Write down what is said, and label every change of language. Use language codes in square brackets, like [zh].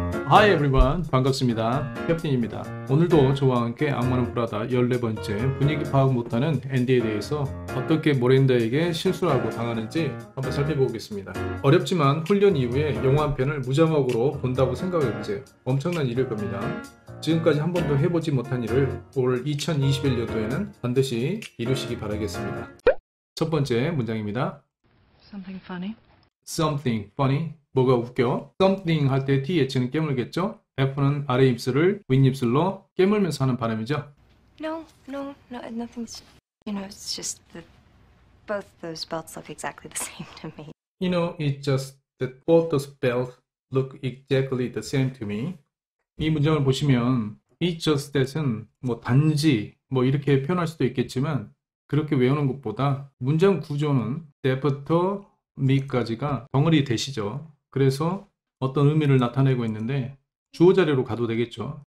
[en] Hi everyone, [ko] 반갑습니다. 캡틴입니다. 오늘도 저와 함께 악마는 프라다 14번째 분위기 파악 못하는 앤디에 대해서 어떻게 모랜다에게 실수를 하고 당하는지 한번 살펴보겠습니다. 어렵지만 훈련 이후에 영화 한 편을 무자막으로 본다고 생각해보세요. 엄청난 일일 겁니다. 지금까지 한 번도 해보지 못한 일을 올 2021년도에는 반드시 이루시기 바라겠습니다. 첫 번째 문장입니다. [en] Something funny? Something funny. [ko] 뭐가 웃겨? Something 할 때 TH는 깨물겠죠? F는 아래 입술을 윗입술로 깨물면서 하는 발음이죠. [en] No, nothing's, it's just that both those belts look exactly the same to me. You know, it's just that both those belts look exactly the same to me. [ko] 이 문장을 보시면 [en] it's just that [ko] 은 뭐 단지 뭐 이렇게 표현할 수도 있겠지만 그렇게 외우는 것보다 문장 구조는 that부터 me까지가 덩어리 대시죠. 그래서 어떤 의미를 나타내고 있는데 주어 자리로 가도 되겠죠.